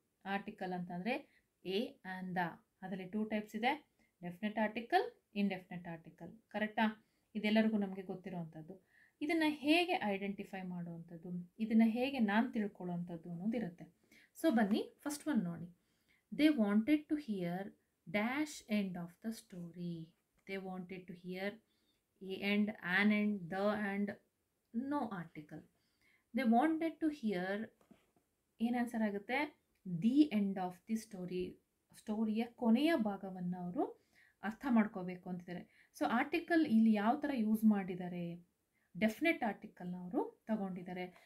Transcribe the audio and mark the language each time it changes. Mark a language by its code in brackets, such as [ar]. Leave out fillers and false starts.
[kn] Article ಅಂತಂದರೆ A and the. ಅದರಲ್ಲಿ 2 types ಇದೆ, ಡೆಫಿನೆಟ್ ಆರ್ಟಿಕಲ್, ಇಂಡೆಫಿನೆಟ್ ಆರ್ಟಿಕಲ್. ಕರೆಕ್ಟಾ? ಇದೆಲ್ಲರಿಗೂ ನಮಗೆ ಗೊತ್ತಿರೋವಂಥದ್ದು. ಇದನ್ನು ಹೇಗೆ ಐಡೆಂಟಿಫೈ ಮಾಡುವಂಥದ್ದು, ಇದನ್ನು ಹೇಗೆ ನಾನು ತಿಳ್ಕೊಳ್ಳೋವಂಥದ್ದು ಅನ್ನೋದಿರುತ್ತೆ. ಸೊ ಬನ್ನಿ ಫಸ್ಟ್ ಒನ್ ನೋಡಿ. [en] They wanted to hear dash end of the story. They wanted to hear a end, an end, the end, no article. They wanted to hear, [kn] ಏನು ಆನ್ಸರ್ ಆಗುತ್ತೆ? [en] The end of the story. [kn] ಸ್ಟೋರಿಯ ಕೊನೆಯ ಭಾಗವನ್ನು ಅವರು ಅರ್ಥ ಮಾಡ್ಕೋಬೇಕು ಅಂತಿದ್ದಾರೆ. So article ಇಲ್ಲಿ ಯಾವ ಥರ ಯೂಸ್ ಮಾಡಿದ್ದಾರೆ, ಡೆಫಿನೆಟ್ ಆರ್ಟಿಕಲ್ನ ಅವರು ತಗೊಂಡಿದ್ದಾರೆ.